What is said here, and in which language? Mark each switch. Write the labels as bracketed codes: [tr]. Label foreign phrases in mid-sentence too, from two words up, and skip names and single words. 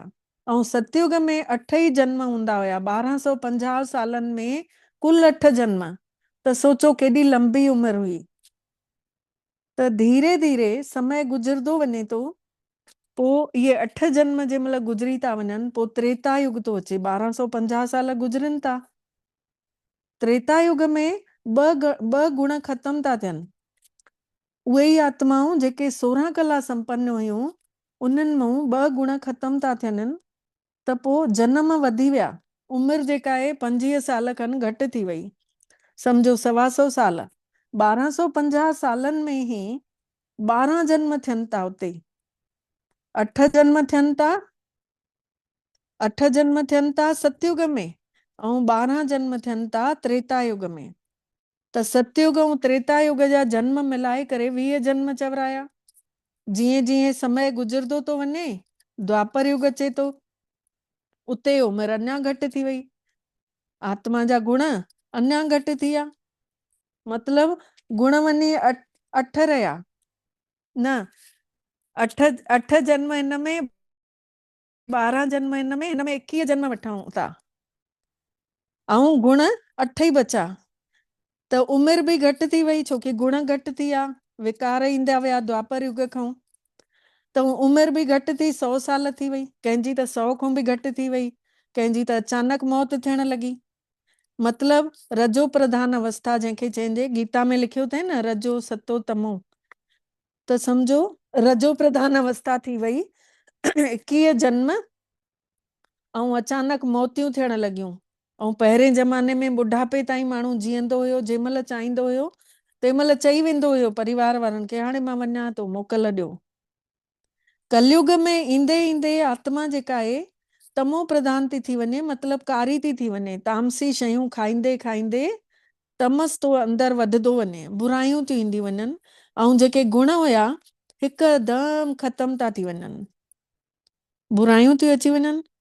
[sd] ऐं सतयुग में 8 ई जन्म हूंदा हुया, 1250 सालनि में कुल 8 जन्म। त सोचो केॾी लंबी उमिरि हुई। त धीरे धीरे समय गुज़रंदो वञे थो, पोइ इहे 8 जन्म जंहिं महिल गुज़री था वञनि, पोइ त्रेता युग थो अचे, 1250 साल गुज़रनि था। त्रेता युग में ॿ गुण ख़तम था थियनि। उहे ई आत्माऊं जेके 16 कला संपन्न हुयूं, उन्हनि मां 2 गुण ख़तम था थियनि, त पोइ जन्म वधी विया। उमिरि जेका आहे 25 साल खनि घटि थी वई, सम्झो 125 साल। 1250 सालनि में ई 12 जन्म थियनि था उते। 8 जन्म थियनि था, 8 जन्म थियनि था सतयुग में, ऐं 12 जन्म थियनि था त्रेता युग में। त सतयुग ऐं त्रेता युग जा जन्म मिलाए करे 20 जन्म चवराया। जीअं जीअं समय गुज़रंदो थो वञे, द्वापर युग अचे थो, उते उमिरि अञा घटि थी वई, आत्मा जा गुण अञा घटि थी विया। मतलब गुण वञी 8 रहिया न, 8 जन्म हिन में, 12 जन्म हिन में 21 जन्म वठूं था, ऐं गुण 8 ई बचा। त उमिरि बि घटि थी वई, छोकी गुण घटि थी विया, विकार ईंदा विया द्वापर युग खां। त उमिरि बि घटि थी, 100 साल थी वई, कंहिंजी त 100 खां बि घटि थी वई, कंहिंजी त अचानक मौत थियण लॻी। मतलब रजो प्रधान अवस्था जंहिंखे चइजे, गीता में लिखियो अथई न रजो सतो तमो, त सम्झो रजो प्रधान अवस्था थी वई, 21 जन्म, ऐं अचानक मौतियूं थियण लॻियूं। ऐं पहिरें ज़माने में बुढ़ापे ताईं माण्हू जीअंदो हुयो, जंहिं महिल चाहींदो हुयो तंहिं महिल चई वेंदो हुयो परिवार वारनि खे, हाणे मां वञा थो, मोकल ॾियो। कलयुग में ईंदे ईंदे आत्मा जेका आहे तमो प्रधान थी वञे, मतलब कारी थी वञे, तामसी शयूं खाईंदे खाईंदे तमस तो अंदर वधदो वञे, बुरायूं थी ईंदी वञनि, ऐं जेके गुण हुया हिकदम ख़तम था थी वञनि, बुरायूं थी अची वञनि।